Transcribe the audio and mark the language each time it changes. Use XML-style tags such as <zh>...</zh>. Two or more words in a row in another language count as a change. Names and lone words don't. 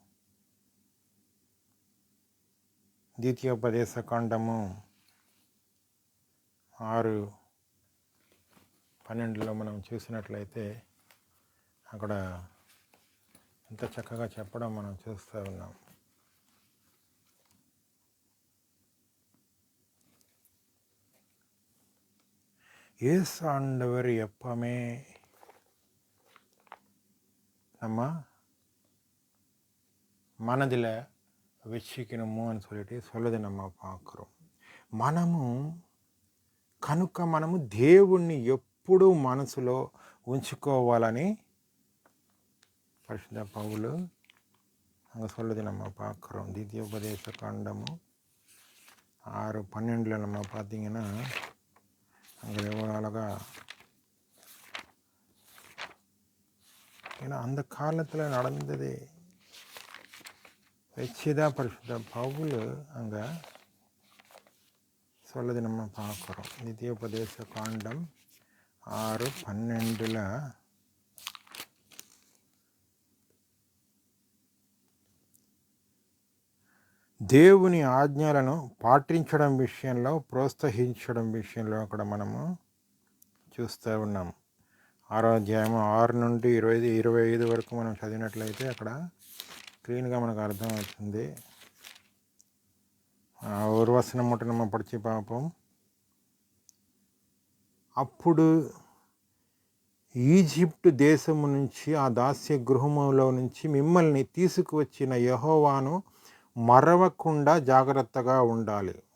<te>ద్వితీయోపదేశ కాండము 6:12 మనం చూసినట్లయితే అక్కడ ఎంత చక్కగా చెప్పడం మనం చూస్తూ ఉన్నాం.</te> <ta>இயேசு ஆண்டவர் எப்பவுமே நம்ம மனதில் வச்சுக்கணுமோன்னு சொல்லிட்டு சொல்லுது நம்ம பார்க்குறோம்.</ta> <te>కనుక మనము దేవుణ్ణి ఎప్పుడూ మనసులో ఉంచుకోవాలని పరిశుద్ధ పౌలు</te> <ta>அங்கே சொல்லுது நம்ம பார்க்குறோம். ద్వితీయోపదేశ காண்டము 6:12 நம்ம பார்த்தீங்கன்னா அங்கே எவ்வளோ அழகா, ஏன்னா அந்த காலத்தில் நடந்தது வச்சுதான் பரிசுத்த பவுல் அங்கே சொல்லுது நம்ம பார்க்குறோம்.</ta> <te>ద్వితీయోపదేశ కాండం 6:12 దేవుని ఆజ్ఞలను పాటించడం విషయంలో ప్రోత్సహించడం విషయంలో అక్కడ మనము చూస్తూ ఉన్నాం. 6వ అధ్యాయం 6 నుండి 25 వరకు మనం చదివినట్లయితే అక్కడ క్లీన్గా మనకు అర్థమవుతుంది.</te> <ta>ஒரு வசனம் மட்டும் நம்ம படித்து பார்ப்போம்.</ta> <te>అప్పుడు ఈజిప్టు దేశము నుంచి ఆ దాస్య గృహములో నుంచి మిమ్మల్ని తీసుకువచ్చిన యెహోవాను మరవకుండా జాగ్రత్తగా ఉండాలి.</te>